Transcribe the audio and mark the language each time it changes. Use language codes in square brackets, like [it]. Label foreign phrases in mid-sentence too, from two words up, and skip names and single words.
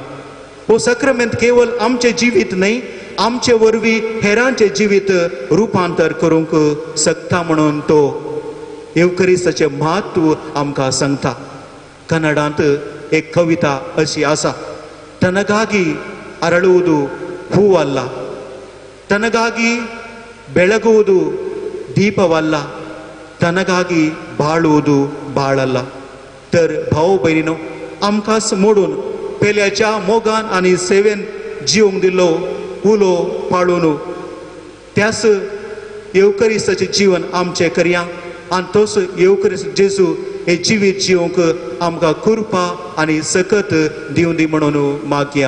[kok] हो साक्रमेंत केवळ आमचे जिवीत न्हय, आमचे वरवीं हेरांचे जिवीत रुपांतर करूंक शकता म्हणून तो येवकरिस्ताचे म्हत्व आमकां सांगता. कन्नडांत एक कविता अशी आसा, [kn] तनಗಾಗಿ ಅರಳುವುದು ಹೂವಲ್ಲ, ತನಗಾಗಿ ಬೆಳಗುವುದು ದೀಪವಲ್ಲ, ತನಗಾಗಿ ಬಾಳುವುದು ಬಾಳಲ್ಲ. [kok] तर भाऊ बहिणीनो, आमकांच मोडून पेल्याच्या मोगान आनी सेवेन जिवंक दिल्लो उलो पाळून त्याच येवकरिस्ताचे जीवन आमचें करया आनी तोच येवकरिस्त जेजू हे जिवीत जिवंक आमकां कृपा आनी सकत दिवं दी म्हणून मागया.